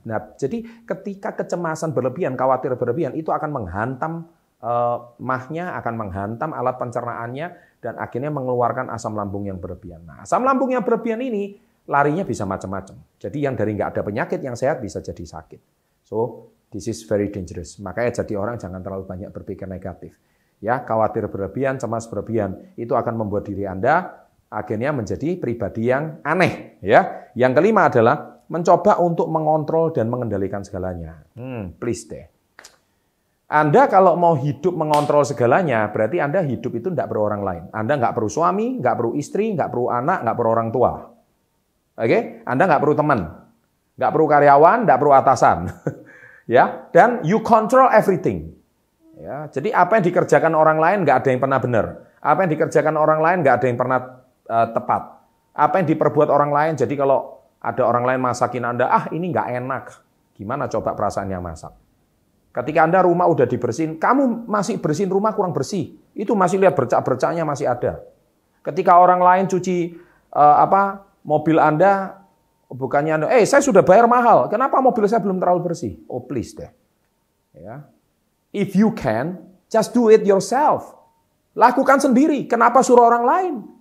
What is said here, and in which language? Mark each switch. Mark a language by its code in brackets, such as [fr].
[id] Nah, jadi ketika kecemasan berlebihan, khawatir berlebihan, itu akan menghantam mahnya, akan menghantam alat pencernaannya, dan akhirnya mengeluarkan asam lambung yang berlebihan. Nah, asam lambung yang berlebihan ini larinya bisa macam-macam. Jadi yang dari nggak ada penyakit, yang sehat bisa jadi sakit. [en] So, this is very dangerous. [id] Makanya jadi orang jangan terlalu banyak berpikir negatif. Ya, khawatir berlebihan, cemas berlebihan, itu akan membuat diri Anda akhirnya menjadi pribadi yang aneh. Ya, yang kelima adalah mencoba untuk mengontrol dan mengendalikan segalanya. Please deh. Anda kalau mau hidup mengontrol segalanya, berarti Anda hidup itu tidak perlu orang lain. Anda nggak perlu suami, nggak perlu istri, nggak perlu anak, nggak perlu orang tua. Oke? Anda nggak perlu teman, nggak perlu karyawan, nggak perlu atasan. Ya, dan [en] you control everything. [id] Ya, jadi apa yang dikerjakan orang lain nggak ada yang pernah benar. Apa yang dikerjakan orang lain nggak ada yang pernah tepat. Apa yang diperbuat orang lain, jadi kalau ada orang lain masakin Anda, ini nggak enak. Gimana coba perasaannya masak? Ketika Anda rumah udah dibersihin, kamu masih bersihin rumah kurang bersih. Itu masih lihat bercak-bercaknya masih ada. Ketika orang lain cuci mobil Anda, bukannya Anda, saya sudah bayar mahal, kenapa mobil saya belum terlalu bersih? Oh please deh. Ya. [en] If you can, just do it yourself. [id] Lakukan sendiri, kenapa suruh orang lain?